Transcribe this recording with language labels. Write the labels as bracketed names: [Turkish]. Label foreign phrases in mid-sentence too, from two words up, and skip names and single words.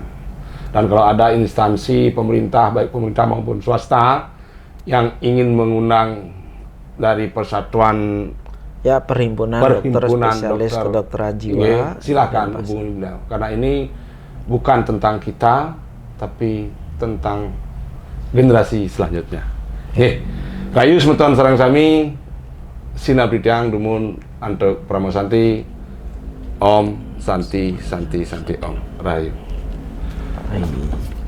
[Indonesian] Dan kalau ada instansi pemerintah, baik pemerintah maupun swasta, yang ingin mengundang dari persatuan ya perhimpunan dokter spesialis kedokteran jiwa, silakan hubungi beliau. Karena ini bukan tentang kita, tapi tentang generasi selanjutnya. [Balinese] Kayu semeton sareng sami, sinabridang dumun antuk pramosanti, Om Santi Santi Santi Om Rahayu. Rahayu.